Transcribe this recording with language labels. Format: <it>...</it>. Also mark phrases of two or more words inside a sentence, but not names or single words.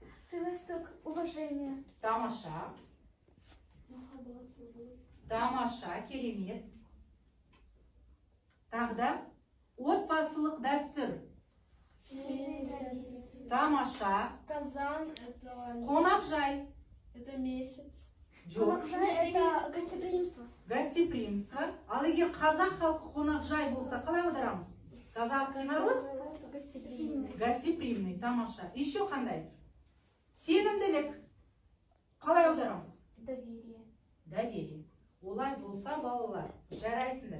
<kk>Сыйластық, уважение. Тамаша. Тамаша, керемет. Тағы да отбасылық дәстүр. Тамаша.</kk> <ru>Казан — это...</ru> <kk>Қонақжай.</kk> <ru>Это месяц.</ru> <kk>Жоқ. Қонақжай —</kk> <ru>это гостеприимство. Гостеприимство.</ru> <kk>Ал егер қазақ халқы қонақжай болса, қалай аударамыз?</kk> <ru>Казахский народ? Гостеприимный.</ru> <kk>Гостеприимный, тамаша. Еще қандай? Сенімділік. Қалай аударамыз?</kk> <ru>Доверие. Доверие.</ru> <kk>Олай болса, балалар, жарайсыңдар.</kk>